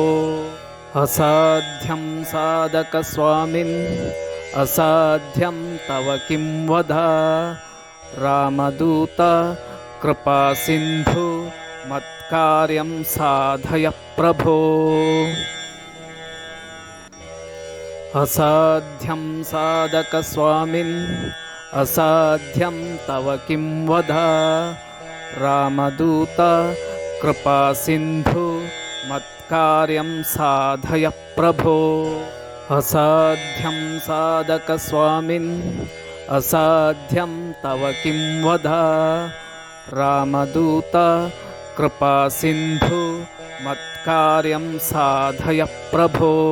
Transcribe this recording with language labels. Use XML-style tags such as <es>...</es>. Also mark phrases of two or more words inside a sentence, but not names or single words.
<sa>असाध्यं साधक स्वामिन् असाध्यं तव किं वद. रामदूत कृपा सिन्धु मत्कार्यं साधय प्रभो. असाध्यं साधक स्वामिन् असाध्यं तव किं वद रामदूत कृपा सिन्धु मत्कार्यं साधय प्रभो. असाध्यं साधक स्वामिन् असाध्यं तव किं वद रामदूत कृपा सिन्धु मत्कार्यं साधय प्रभो.</sa>